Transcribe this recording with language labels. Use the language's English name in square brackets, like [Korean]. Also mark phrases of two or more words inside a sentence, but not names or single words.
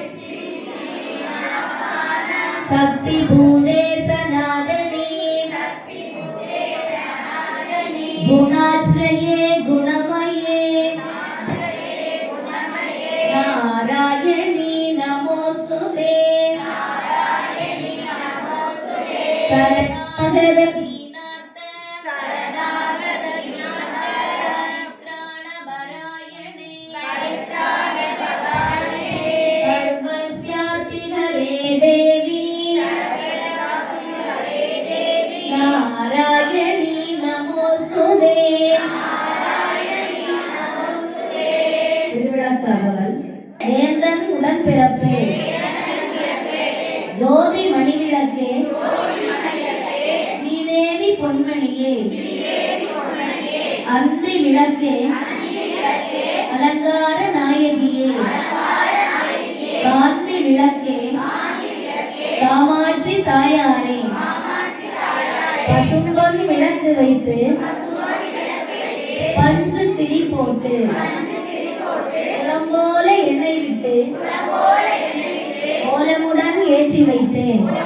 [Sanskrit] शक्ति भूते सनातनी गुणाश्रये गुणमये नारायणी नमोस्तुते शरणागत दीनार्थ परित्राणपरायणे सर्वस्याति हरे देवी नारायणी नमोस्तुते. [Tamil] திருவிழாக்காகவல். வேந்தன் உடன்பிறப்பே ஜோதி மணிவிளக்கே ஸ்ரீதேவி பொன்மணியே அந்தி விளக்கே அலங்கார நாயகியே காந்தி விளக்கே காமாட்சி தாயாரே பசும்பொன் விளக்கு வைத்து பஞ்சு திரி போட்டு போல எண்ணெய் விட்டு கோலமுடன் ஏற்றி வைத்தேன்.